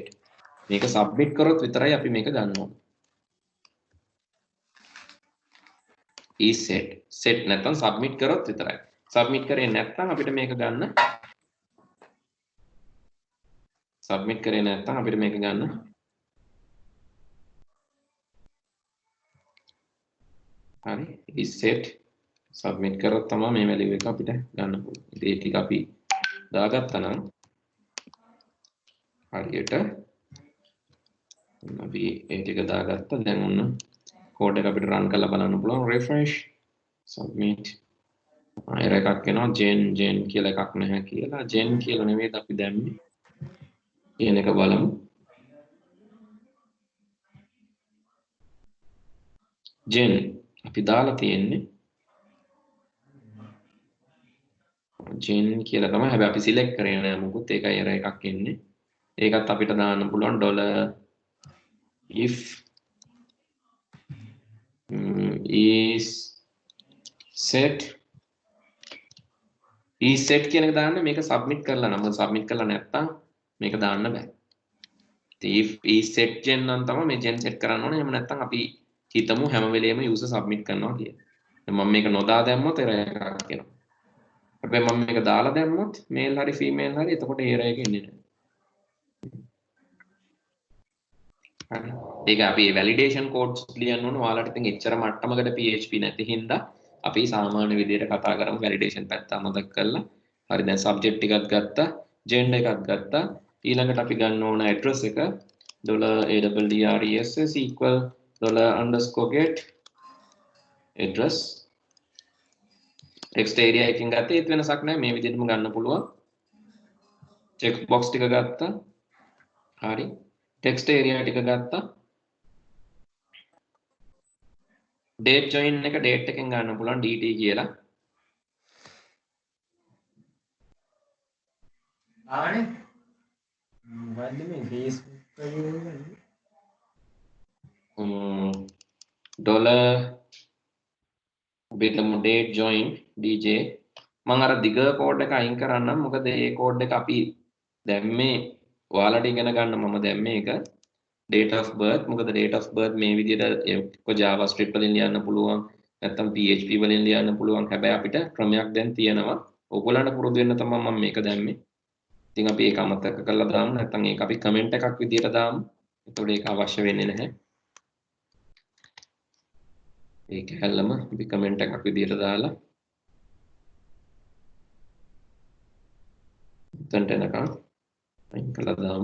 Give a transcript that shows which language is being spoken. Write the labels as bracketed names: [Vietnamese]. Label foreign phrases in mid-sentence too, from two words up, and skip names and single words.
[Sinhala] මේක submit කරොත් විතරයි අපි මේක ගන්න ඕනේ. [English] is set [Sinhala] නැත්නම් submit කරොත් විතරයි. submit කරේ නැත්නම් අපිට මේක ගන්න submit කරේ නැත්නම් අපිට මේක ගන්න හරි [English] is set submit [Sinhala] කරොත් තමයි මේ value එක අපිට ගන්න පුළුවන්. ඉතින් ඒ ටික අපි දාගත්තා නම් හරියට අපි ඒ ටික දාගත්තා. දැන් ඔන්න code එක අපිට run කරලා බලන්න පුළුවන්. [English] refresh submit error [Sinhala] එකක් එනවා gen කියලා එකක් නැහැ කියලා. gen කියලා නෙවෙයි අපි දැම්මේ. කියන එක බලමු. gen අපි දාලා තියෙන්නේ gen කියලා තමයි. හැබැයි අපි select කරේ නෑ මොකුත්. ඒකයි error එකක් එන්නේ. ඒකත් අපිට දාන්න පුළුවන් [English] $if is set [Sinhala] කියන එක දාන්න මේක submit කරලා නම් submit කරලා නැත්තම් මේක දාන්න බෑ. [English] if is set gen [Sinhala] නම් තමයි මේ [English] gen set [Sinhala] කරන්න ඕනේ. එහෙම නැත්තම් අපි හිතමු හැම වෙලේම user submit කරනවා කියලා. දැන් මම මේක නොදා දැම්මොත් error එකක් එනවා. හැබැයි මම මේක දාලා දැම්මොත් male හරි female හරි එතකොට error එක එන්නේ නැහැ. හරි. ඒක අපි [English] validation codes [Sinhala] ලියන්න ඕන. ඔයාලට ඉතින් එච්චර මට්ටමකට PHP නැති හින්දා අපි සාමාන්‍ය විදිහට කතා කරමු validation පැත්ත අමතක කරලා. හරි දැන් subject ටිකක් ගත්තා, gender එකක් ගත්තා. ඊළඟට අපි ගන්න ඕන address එක [English] $address equal $_get address text area [Sinhala] එකකින් ගත්තේ ඒත් වෙනසක් නැහැ. මේ විදිහටම ගන්න පුළුවන්. [English] check box [Sinhala] ටික ගත්තා. හරි. [English] text area [Sinhala] ටික ගත්තා. [English] date join [Sinhala] එක date එකෙන් ගන්න පුළුවන් dt කියලා. ආනේ මොකද්ද මේ Facebook එකේ බෙතමු [English] date join dj [Sinhala] මම අර දිග කෝඩ් එක අයින් කරන්නම්. මොකද මේ කෝඩ් එක අපි දැම්මේ ඔයාලට ඉගෙන ගන්න මම දැම්මේ ඒක [English] date of birth. [Sinhala] මොකද [English] date of birth [Sinhala] මේ විදිහට කො JavaScript වලින් ලියන්න පුළුවන් නැත්නම් PHP වලින් ලියන්න පුළුවන්. හැබැයි අපිට ක්‍රමයක් දැන් තියෙනවා. ඔයගොල්ලන්ට පුරුදු වෙන්න තමයි මම මේක දැම්මේ. ඉතින් අපි ඒක අමතක කරලා දාමු. නැත්නම් ඒක අපි කමෙන්ට් එකක් විදිහට දාමු. එතකොට ඒක අවශ්‍ය වෙන්නේ නැහැ. ඒක හැල්ලම අපි කමෙන්ට් එකක් විදිහට දාලා එතනට එනකම් අයින් කළා දාමු.